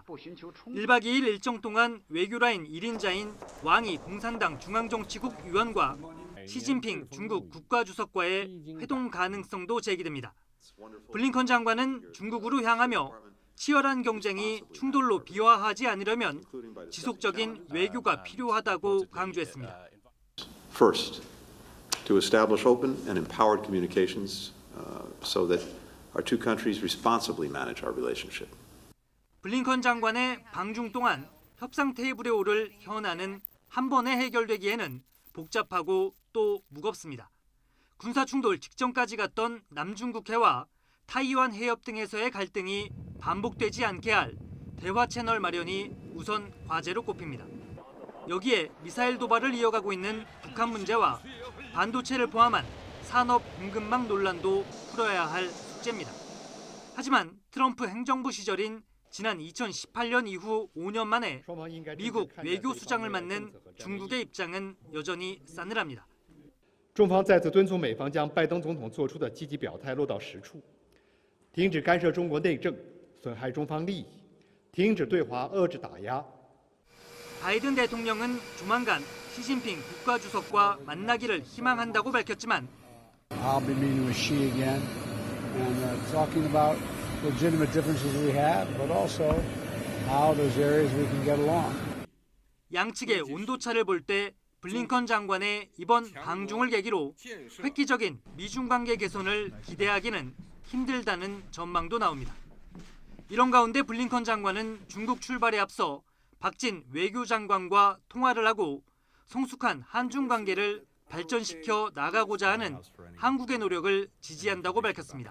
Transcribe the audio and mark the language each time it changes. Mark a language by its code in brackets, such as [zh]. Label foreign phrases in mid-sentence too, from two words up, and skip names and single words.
[ko] 1박 2일 일정 동안 외교라인 1인자인 왕이 공산당 중앙정치국 위원과 시진핑 중국 국가주석과의 회동 가능성도 제기됩니다. 블링컨 장관은 중국으로 향하며 치열한 경쟁이 충돌로 비화하지 않으려면 지속적인 외교가 필요하다고 강조했습니다. [en] First, to establish open and empowered communications so that our two countries responsibly manage our relationship. [ko] 블링컨 장관의 방중 동안 협상 테이블에 오를 현안은 한 번에 해결되기에는 복잡하고 또 무겁습니다. 군사 충돌 직전까지 갔던 남중국해와 타이완 해협 등에서의 갈등이 반복되지 않게 할 대화 채널 마련이 우선 과제로 꼽힙니다. 여기에 미사일 도발을 이어가고 있는 북한 문제와 반도체를 포함한 산업 공급망 논란도 풀어야 할 숙제입니다. 하지만 트럼프 행정부 시절인 지난 2018년 이후 5년 만에 미국 외교수장을 맡는 중국의 입장은 여전히 싸늘합니다. [zh] 中方再次敦促美方将拜登总统做出的积极表态落到实处，停止干涉中国内政，损害中方利益，停止对华遏制打压。 [ko] 바이든 대통령은 조만간 시진핑 국가주석과 만나기를 희망한다고 밝혔지만 [en] I'll be meeting with Xi again and talking about legitimate differences we have, but also how those areas we can get along. [ko] 양측의 온도차를 볼 때 블링컨 장관의 이번 방중을 계기로 획기적인 미중 관계 개선을 기대하기는 힘들다는 전망도 나옵니다. 이런 가운데 블링컨 장관은 중국 출발에 앞서 박진 외교장관과 통화를 하고 성숙한 한중 관계를 발전시켜 나가고자 하는 한국의 노력을 지지한다고 밝혔습니다.